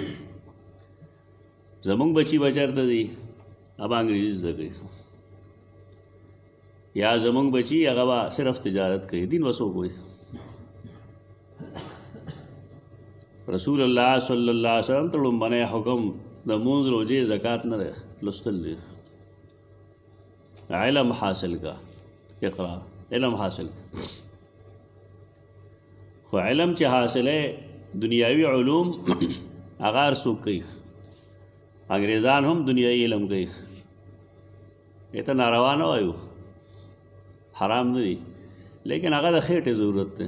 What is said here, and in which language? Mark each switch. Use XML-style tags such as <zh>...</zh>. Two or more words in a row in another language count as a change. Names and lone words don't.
<ps>زمونږ بچي به چېرته دي هغه انګریزي زده کوي یا زمونږ بچي هغه به صرف تجارت کوي. دین به څوک وایي؟ رسول الله</ps> <ar>صلی الله علیه وسلم</ar> <ps>ته لومبنی حکم د مونځ روژې زکات نه دی لوستل دی. علم حاصل کا اقرا علم حاصل کا. خو علم چې حاصله دنیاوي علوم هغه هر څوک کوي. انګریزان هم دنیاوي علم کوي. ته ناروا نه وایو حرام نه دي لیکن هغه د خېټې ضرورت دی.</ps>